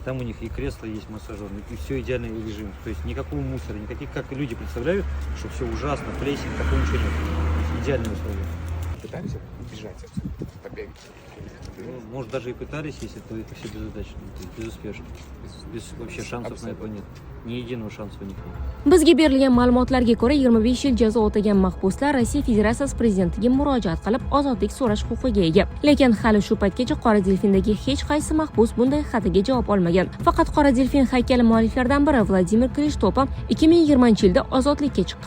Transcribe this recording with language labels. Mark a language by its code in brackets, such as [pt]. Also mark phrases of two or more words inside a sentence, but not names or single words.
[ru] Там у них и кресло есть массажерное, и все идеальный режим. То есть никакого мусора, никаких, как люди представляют, что все ужасно, плесень, такого ничего нет. То есть идеальные условия. Пытались бежать отсюда, побегать. Ну, может, даже и пытались, если то это все безудачно, то есть безуспешно. Без вообще шансов на это нет. Ни единого шанса у них нет. [uz] Bizga berilgan ma'lumotlarga ko'ra 25 yil jazo o'tagan mahbuslar Rossiya Federatsiyasi prezidentiga murojaat qilib ozodlik so'rash huquqiga ega. Lekin hali shu paytgacha Qora delfindagi hech qaysi mahbus bunday xatiga javob olmagan. Faqat Qora delfin haykali mualliflaridan biri Vladimir Krishtopa 2020-yilda ozodlikka chiqqan.